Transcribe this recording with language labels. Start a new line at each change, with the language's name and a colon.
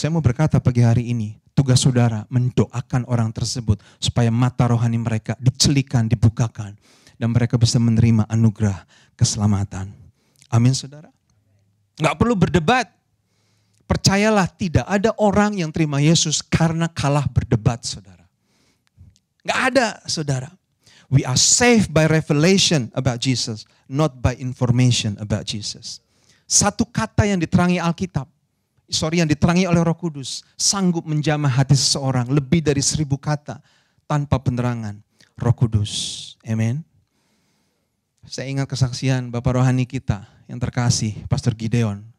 Indonesian: Saya mau berkata pagi hari ini, tugas saudara mendoakan orang tersebut supaya mata rohani mereka dicelikan, dibukakan, dan mereka bisa menerima anugerah keselamatan. Amin saudara. Nggak perlu berdebat. Percayalah tidak ada orang yang terima Yesus karena kalah berdebat saudara. Nggak ada saudara.
English: We are saved by revelation about Jesus, not by information about Jesus.
Indonesian: Satu kata yang diterangi Alkitab, yang diterangi oleh Roh Kudus, sanggup menjamah hati seseorang lebih dari 1000 kata tanpa penerangan Roh Kudus. Amen. Saya ingat kesaksian Bapak rohani kita yang terkasih, Pastor Gideon.